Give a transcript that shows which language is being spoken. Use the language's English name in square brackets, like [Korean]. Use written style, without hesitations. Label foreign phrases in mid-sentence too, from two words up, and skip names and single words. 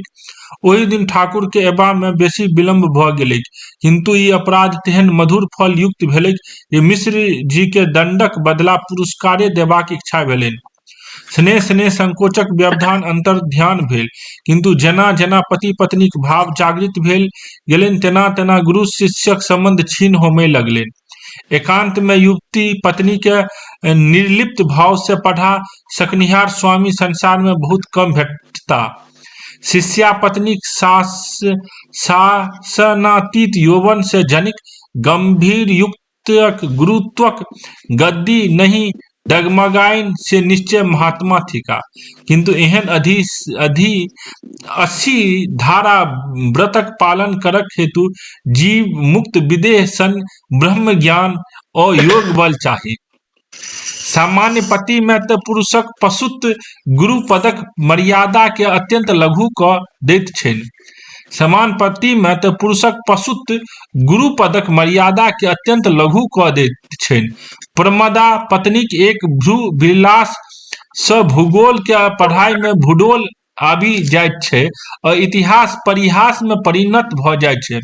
[Maithili] ओहि दिन ठाकुर के एबा में बेसी विलम्ब भऽ गेलैक, किंतु ई अपराध तेहन मधुर फल युक्त भेलैक जे मिश्र जी के दंडक बदला पुरस्कारे देबाक इच्छा भेलनि। स्नेह संकोचक व्यवधान अंतर्ध्यान भेल, किंतु जेना जेना पति पत्नीक भाव जागृत भेल गेलनि, तेना तेना गुरु शिष्यक संबंध क्षीण होमय लगलनि। एकांत में युवती पत्नी के निर्लिप्त भाव से पढ़ा सकनिहार स्वामी संसार में बहुत कम भेटता। शिष्या पत्नीक शासनातीत यौवन से जनिक गंभीर युक्तक गुरुत्वक गद्दी नहीं डगमगाइन से निश्चय महात्मा थिका। किंतु एहन अस्सी धारा व्रतक पालन करक हेतु जीव मुक्त विदेह सन ब्रह्म ज्ञान और योग बल चाही। सामान्य पति में तऽ पुरुषक पशुत्व गुरु पदक मर्यादा के अत्यंत लघु कऽ दैत छनि। समान पति में तऽ पुरुषक पशुत्व गुरु पदक मर्यादा के अत्यंत लघु कऽ दैत छनि। प्रमदा पत्नीक एक भ्रू विलास सँ भूगोल के पढ़ाई में भूडोल आबि जाइत छै आ इतिहास परिहास में परिणत भऽ जाइत छै।